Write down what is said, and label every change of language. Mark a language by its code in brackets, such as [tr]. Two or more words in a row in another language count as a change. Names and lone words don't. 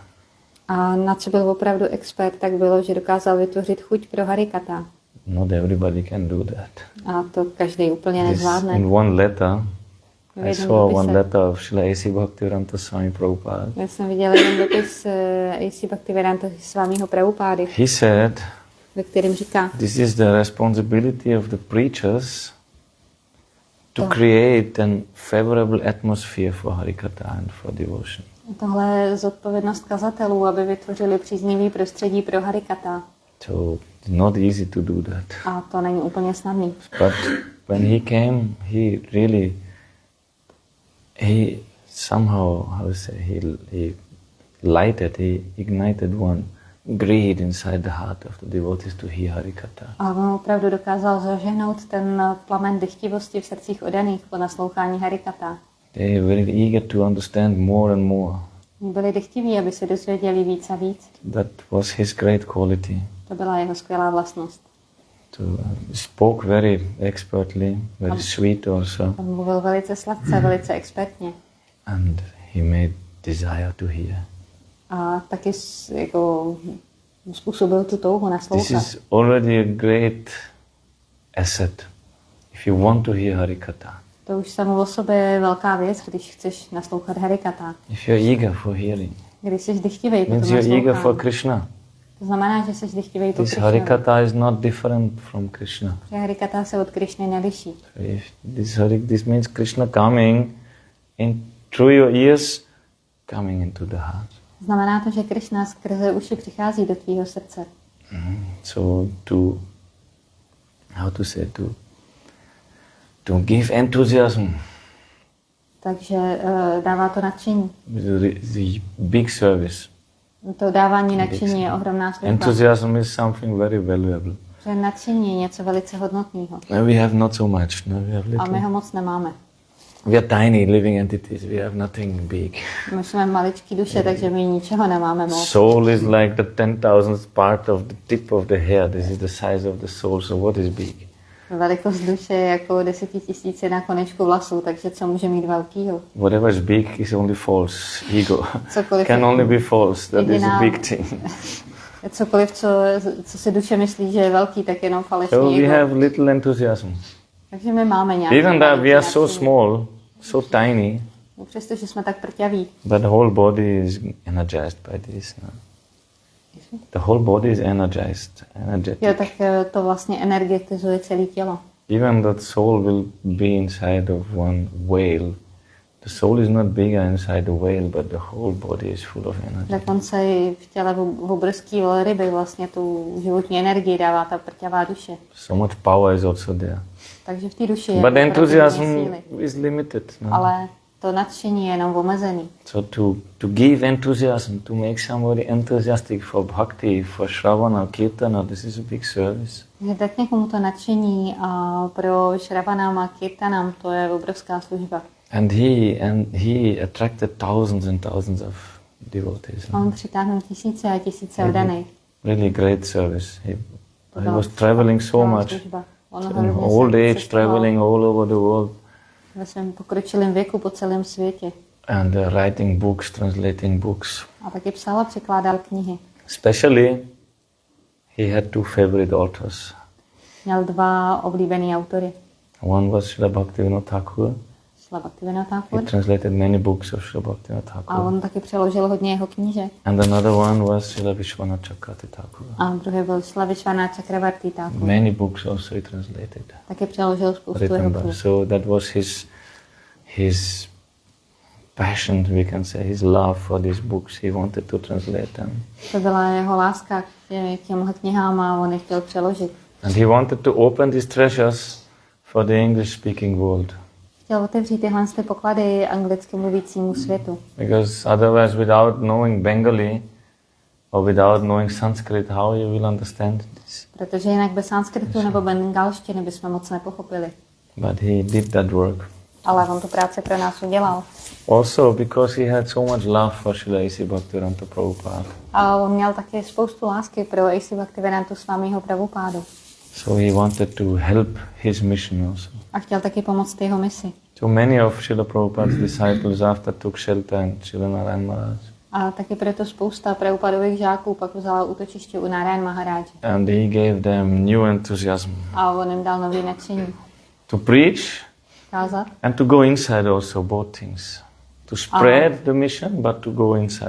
[cs] A na co byl opravdu expert, tak bylo, že dokázal vytvořit chuť pro Harikatha. [en] Not everybody can do that. [cs] A to každý úplně nezvládne. [en] In one letter, I saw one letter of Srila A.C. Bhaktivedanta Swami Prabhupada. [cs] Já jsem viděl jeden dopis A.C. Bhaktivedanta Swamiho Prabhupády, [en] He said, [cs] ve kterém říká, [en] this is the responsibility of the preachers to create an favorable atmosphere for Harikatha and for devotion. [cs] tohle je zodpovědnost kazatelů, aby vytvořili příznivý prostředí pro Harikatha. [en] So it's not easy to do that. [cs] A to není úplně snadný. [en] But when he came, he somehow, how to say, he ignited one greed inside the heart of the devotees to hear Harikatha. [cs] A on opravdu dokázal zažehnout ten plamen dychtivosti v srdcích oddaných po naslouchání Harikatha. [en] They were very eager to understand more and more. [cs] Byli dychtiví, aby se dozvěděli víc a víc. [en] That was his great quality. [cs] To byla jeho skvělá vlastnost. [en] Spoke very expertly, very sweet also. [cs] On mluvil velice sladce, velice expertně. [en] And he made desire to hear. [cs] A taky jako způsobil tu touhu naslouchat. [en] This is already a great asset. If you want to hear Harikatha. [cs] To už samo o sobě je velká věc, když chceš naslouchat Harikatha. [en] If you're eager for hearing, [cs] Když jsi dychtivej po [en] means [cs] tom [en] you're eager for [cs] naslouchání. Krishna. To znamená, že jsi dychtivej po [en] This [cs] Krišnovi. [en] Harikatha is not different from Krishna. [cs] Že Harikatha se od Krišny neliší. [en] So if this means Krishna coming in through your ears, coming into the heart. [cs] Znamená to, že Krišna skrze uši přichází do tvýho srdce. [en] So to give enthusiasm. [cs] Takže dává to nadšení. [en] The big service. [cs] To dávání nadšení je ohromná služba. [en] Enthusiasm is something very valuable. [cs] Že nadšení je něco velice hodnotného. [en] We have not so much. No, we have [cs] A my [en] little. [cs] ho moc nemáme. [en] We are tiny living entities. We have nothing big. [cs] My jsme maličký duše, takže my ničeho nemáme moc. [en] Soul is like the 10,000th part of the tip of the hair. This is the size of the soul. So what is big? [cs] Velikost duše je jako 10 000 na konečku vlasů, takže co může mít velkýho? [en] Whatever is big is only false. Ego [cs] Cokoliv [en] can [cs] je [en] only be false. That is a [cs] jediná- [en] big thing. [cs] Cokoliv, co si duše myslí, že je velký, tak jenom falešný [en] So we [cs] ego. [en] have little enthusiasm. [cs] Takže my máme nějaký [en] Even though we are [cs] malinký [en] so [cs] nadšení. [en] small, so tiny, [cs] Přestože jsme tak prťaví. [en] but the whole body is energized by this. No? The whole body is energized, energetic. [cs] Jo, tak to vlastně energetizuje celé tělo. [en] Even that soul will be inside of one whale. The soul is not bigger inside the whale, but the whole body is full of energy. [cs] Dokonce i v těle obrovský velryby vlastně tu životní energii dává ta prťavá duše. [en] So much power is also there. [cs] Takže v té duši je [en] But [cs] opravdu [en] enthusiasm [cs] hodně síly. [en] is limited. No? [cs] Ale to nadšení je jenom omezený. [en] So to give enthusiasm, to make somebody enthusiastic for bhakti, for shravana, kirtana, this is a big service. [cs] Že dát někomu to nadšení a pro šravanám a kirtanám to je obrovská služba. [en] And he attracted thousands and thousands of devotees. [cs] On přitáhnul tisíce a tisíce oddaných. [en] Really great service. He [cs] byla [en] was traveling so [cs] skvělá [en] much. [cs] služba. On [en] In [cs] hodně [en] old age, [cs] cestoval [en] traveling all over the world [cs] ve svém pokročilém věku po celém světě. [en] and writing books, translating books. [cs] A taky psal a překládal knihy. [en] Especially, he had two favorite authors. [cs] Měl dva oblíbený autory. [en] One was Srila Bhaktivinoda Thakur. [cs] Sláva Bhaktivinoda [en] He [cs] Thakur. [en] translated many books of Srila Bhaktivinoda [cs] A Thakur. on taky přeložil hodně jeho knížek. [en] And another one was Srila Vishwanath Chakravarti Thakur. [cs] A druhý byl Sláva Chakravarti Thakur. [en] Many books also he translated, [cs] Taky přeložil spoustu jeho [en] written by. [cs] knih. [en] So that was his passion, we can say, his love for these books. He wanted to translate them. [cs] To byla jeho láska k těmhle knihám a on je chtěl přeložit. [en] And he wanted to open these treasures for the English-speaking world. [cs] Chtěl otevřít tyhle ty poklady anglicky mluvícímu světu. [en] Because otherwise, without knowing Bengali or without knowing Sanskrit, how you will understand this? [cs] Protože jinak bez sanskritu nebo bengalštiny bychom moc nepochopili. [en] But he did that work. [cs] Ale on tu práci pro nás udělal. [en] Also because he had so much love for Srila A.C. Bhaktivedanta Prabhupada. [cs] A on měl taky spoustu lásky pro A.C. Bhaktivedantu Swamiho Prabhupádu. [en] So he wanted to help his mission also. [cs] A chtěl taky pomoct jeho misi. [en] So many of Srila Prabhupada's disciples after took shelter in Srila Nárájana Maharádže. [cs] A taky proto spousta Prabhupádových žáků pak vzala útočiště u Nárájana Maharádže. [en] And he gave them new enthusiasm [cs] A on jim dal nový nadšení. [en] to preach [cs] Kázat. [en] and to go inside also, both things. To spread the mission, but to go inside